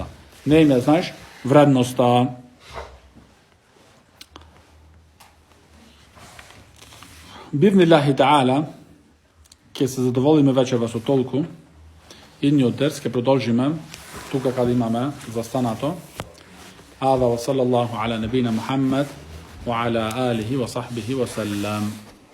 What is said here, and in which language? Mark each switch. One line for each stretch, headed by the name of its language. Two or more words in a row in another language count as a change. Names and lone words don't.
Macedonian: Не ми ја знаеш вредноста.
Arabic: بإذن الله تعالى,
Macedonian: ќе се задоволиме вечерва со толку. Идниот дерс ќе продолжиме тука каде имаме застанато.
Arabic: هذا وصلى الله على نبينا محمد وعلى آله وصحبه وسلم.